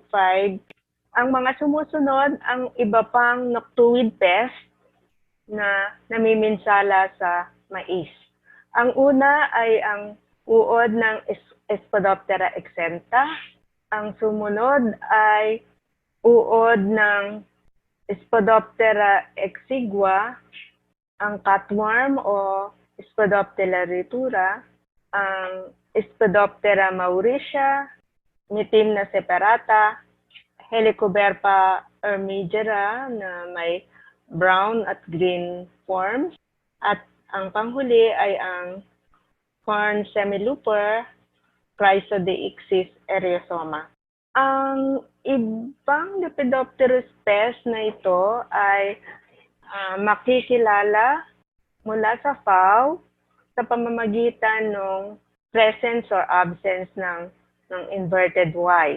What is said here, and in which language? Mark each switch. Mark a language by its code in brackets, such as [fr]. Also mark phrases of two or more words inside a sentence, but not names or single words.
[tl] Ang mga sumusunod, ang iba pang [en] noctuid pest [tl] na namiminsala sa mais. Ang una ay ang uod ng Spodoptera exenta. Ang sumunod ay uod ng Spodoptera exigua, ang cutworm o Spodoptera ritura, ang Spodoptera mauritia, mitim na separata, Helicoverpa ermigera na may brown at green forms, at ang panghuli ay ang [en] corn semilooper, [tl] Chrysodeixis eriosoma. Ang ibang [en] Lepidopterus pest [tl] na ito ay makikilala mula sa FAO sa pamamagitan ng [en] presence or absence [tl] ng inverted Y.